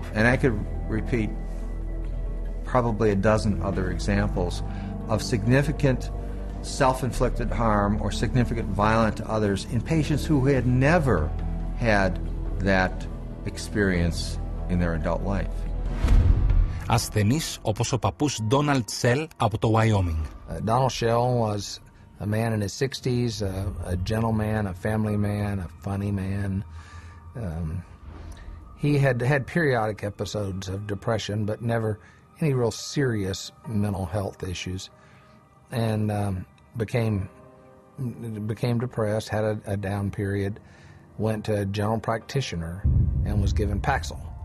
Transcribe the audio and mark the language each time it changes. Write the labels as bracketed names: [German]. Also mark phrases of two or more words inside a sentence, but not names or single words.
[English] And I could repeat probably a dozen other examples of significant self-inflicted harm or significant violence to others in patients who had never had that experience in their adult life. [Greek] Ασθενείς όπως ο παππούς Donald Shell από το Wyoming. [English] Donald Shell was a man in his 60s, a gentleman, a family man, a funny man. He had had periodic episodes of depression, but never any real serious mental health issues, and became depressed, had a down period, went to a general practitioner, and was given Paxil.